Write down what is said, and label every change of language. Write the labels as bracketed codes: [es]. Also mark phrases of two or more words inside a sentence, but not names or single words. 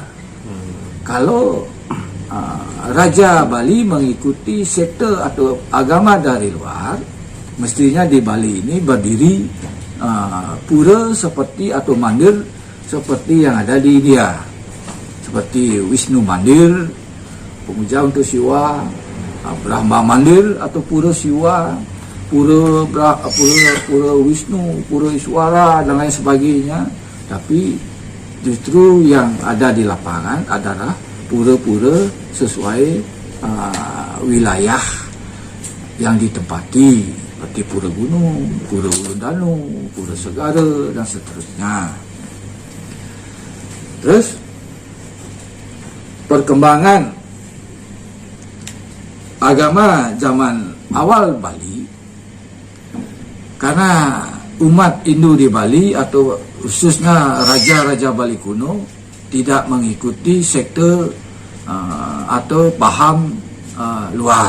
[id] Kalau Raja Bali mengikuti sekte atau agama dari luar, mestinya di Bali ini berdiri pura seperti atau mandir seperti yang ada di India, seperti Wisnu Mandir, pemuja untuk Siwa, Brahma Mandir atau pura Siwa, pura Wisnu, pura Iswara dan lain sebagainya. Tapi justru yang ada di lapangan adalah pura-pura sesuai wilayah yang ditempati, seperti pura gunung, pura Ulundanu, pura Segara dan seterusnya. Terus perkembangan agama zaman awal Bali, karena umat Hindu di Bali atau khususnya raja-raja Bali kuno tidak mengikuti sekte atau paham luar.